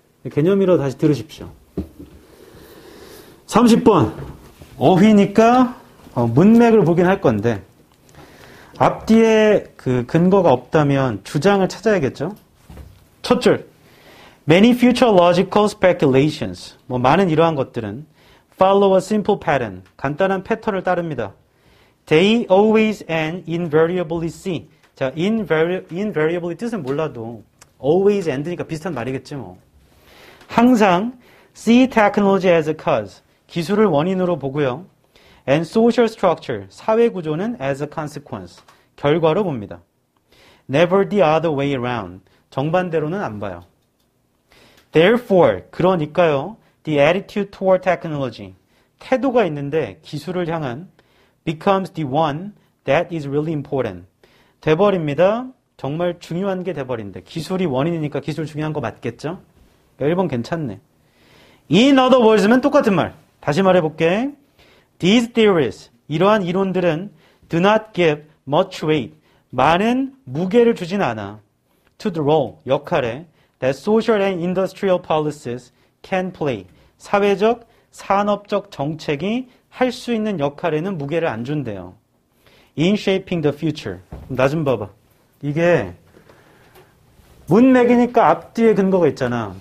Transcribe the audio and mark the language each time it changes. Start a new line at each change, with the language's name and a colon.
Korean: 개념이라도 다시 들으십시오. 30번 어휘니까 문맥을 보긴 할 건데 앞뒤에 그 근거가 없다면 주장을 찾아야겠죠.
English: 첫 줄 Many future logical speculations
Korean: 많은 이러한 것들은 follow a simple pattern 간단한 패턴을 따릅니다.
English: They always and invariably see
Korean: 자, invariably 뜻은 몰라도 always and니까 비슷한 말이겠지 뭐. 항상
English: see technology as a cause
Korean: 기술을 원인으로 보고요.
English: And social structure
Korean: 사회 구조는
English: as a consequence
Korean: 결과로 봅니다.
English: Never the other way around
Korean: 정반대로는 안 봐요.
English: Therefore
Korean: 그러니까요.
English: The attitude toward technology
Korean: 태도가 있는데 기술을 향한
English: becomes the one that is really important
Korean: 돼버립니다. 정말 중요한 게 돼버린대. 기술이 원인이니까 기술 중요한 거 맞겠죠? 1번 괜찮네.
English: In other words면
Korean: 똑같은 말. 다시 말해볼게.
English: These theories,
Korean: 이러한 이론들은
English: do not give much weight,
Korean: 많은 무게를 주진 않아.
English: To the role,
Korean: 역할에
English: that social and industrial policies can play,
Korean: 사회적, 산업적 정책이 할 수 있는 역할에는 무게를 안 준대요.
English: In shaping the future.
Korean: 나 좀 봐봐. 이게 문맥이니까 앞뒤에 근거가 있잖아.